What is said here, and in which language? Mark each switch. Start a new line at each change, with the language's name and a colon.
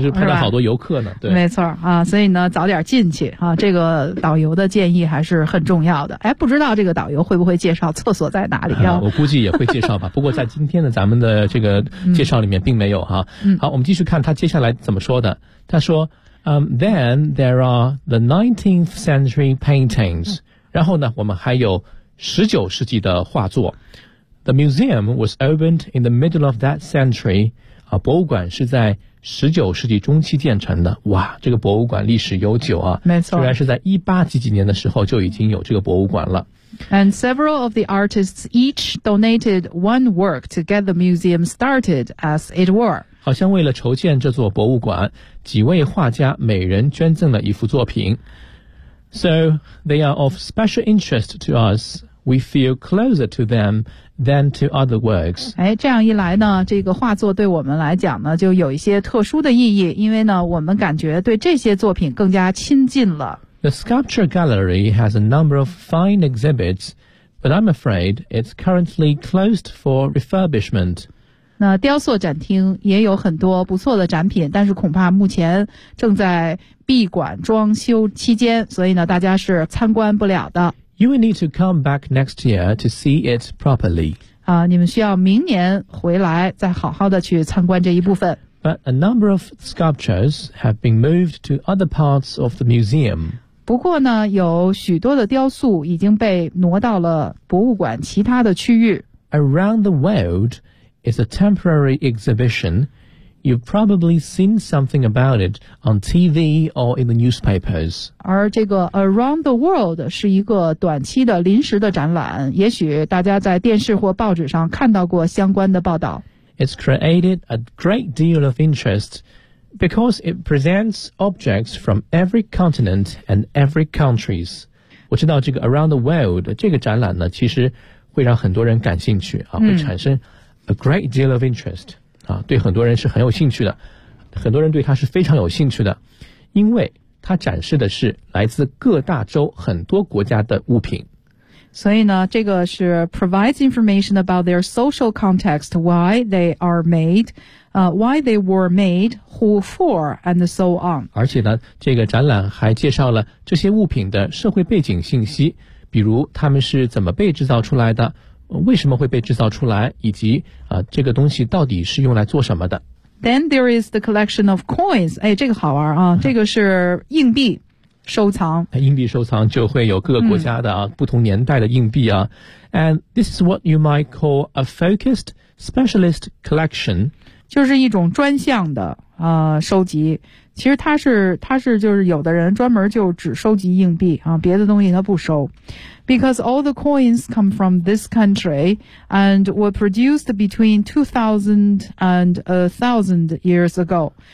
Chinese: 是拍了好多游客呢。对，没错啊，所以呢，早点进去啊，这个导游的建议还是很重要的。哎，不知道这个导游会不会介绍厕所在哪里啊？我估计也会介绍吧。不过在今天的咱们的这个介绍里面并没有哈。好，我们继续看他接下来怎么说的。他说，
English: then there are the 19th century paintings。
Chinese: 然后呢，我们还有19世纪的画作。
English: The museum was opened in the middle of that century.
Chinese: 啊，博物馆是在19世纪中期建成的。哇，这个博物馆历史悠久啊。没错。居然是在18几几年的时候就已经有这个博物馆了。
English: And several of the artists each donated one work to get the museum started, as it were.
Chinese: 好像为了筹建这座博物馆，几位画家每人捐赠了一幅作品。
English: So they are of special interest to us. We feel closer to them than to other works.
Chinese: 哎，这样一来呢，这个画作对我们来讲呢，就有一些特殊的意义，因为呢，我们感觉对这些作品更加亲近了。
English: The Sculpture Gallery has a number of fine exhibits, but I'm afraid it's currently closed for refurbishment.
Chinese: 那雕塑展厅也有很多不错的展品，但是恐怕目前正在闭馆装修期间，所以呢，大家是参观不了的。
English: You will need to come back next year to see it properly.
Chinese: 啊，你们需要明年回来再好好的去参观这一部分。
English: But a number of sculptures have been moved to other parts of the museum.
Chinese: 不过呢，有许多的雕塑已经被挪到了博物馆其他的区域。
English: Around the world is a temporary exhibition. You've probably seen something about it on TV or in the newspapers.
Chinese: 而这个
English: Around the world
Chinese: 是一个短期的临时的展览，也许大家在电视或报纸上看到过相关的报道。
English: It's created a great deal of interest. Because it presents objects from every continent and every countries.
Chinese: 我知道这个 Around the World 这个展览呢，其实会让很多人感兴趣啊，会产生
English: a great deal of interest
Chinese: 啊，对很多人是很有兴趣的，很多人对它是非常有兴趣的，因为它展示的是来自各大洲很多国家的物品。所以呢，这个是
English: provides information about their social context, why they are made,why they were made, who for, and so on.
Chinese: 而且呢，这个展览还介绍了这些物品的社会背景信息，比如他们是怎么被制造出来的，为什么会被制造出来，以及这个东西到底是用来做什么的。
English: Then there is the collection of coins.
Chinese: 哎，这个好玩啊，这个是硬币。收藏，硬币收藏就会有各个国家的啊，不同年代的硬币啊。
English: And this is what you might call a focused specialist collection.
Chinese: 就是一种专项的收集。其实它是就是有的人专门就只收集硬币啊，别的东西它不收。
English: Because all the coins come from this country and were produced between 2000 and 1000 years ago.